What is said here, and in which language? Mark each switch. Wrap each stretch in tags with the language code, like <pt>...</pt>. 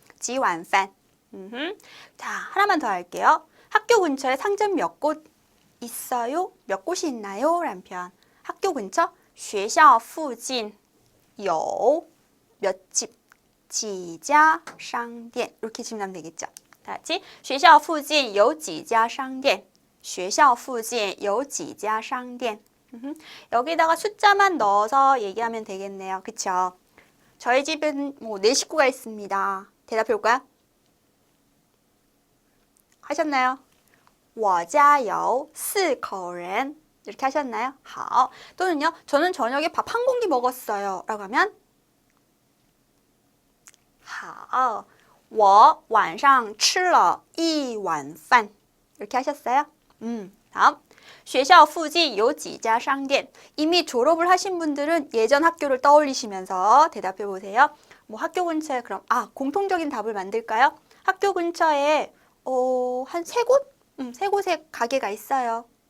<ko>几碗饭 자, 하나만 더 할게요. 학교 근처에 상점 몇 곳 있어요? 몇 곳이 있나요? 라는 표현. 학교 근처</ko> <zh>学校附近有</zh> <ko>몇 집</ko> <zh>几家商店</zh> <ko>이렇게 질문하면 되겠죠. 다 같이</ko> <zh>学校附近有几家商店学校附近有几家商店</zh> <ko>여기다가 숫자만 넣어서 얘기하면 되겠네요. 그쵸? 저희 집은 뭐 4식구가 있습니다. 대답해 볼까요? 하셨나요?</ko> <zh>我家有4口人</zh> <ko>이렇게 하셨나요? 好.또는요. 저는 저녁에 밥 한 공기 먹었어요. 라고 하면 好.</ko> <zh>我晚上吃了一碗饭</zh> <ko>이렇게 하셨어요? 다음.</ko> <zh>学校附近有几家商店</zh> <ko>이미 졸업을 하신 분들은 예전 학교를 떠올리시면서 대답해 보세요. 뭐 학교 근처에 그럼 공통적인 답을 만들까요? 학교 근처에 한 3곳? 3곳의 가게가 있어요.</ko>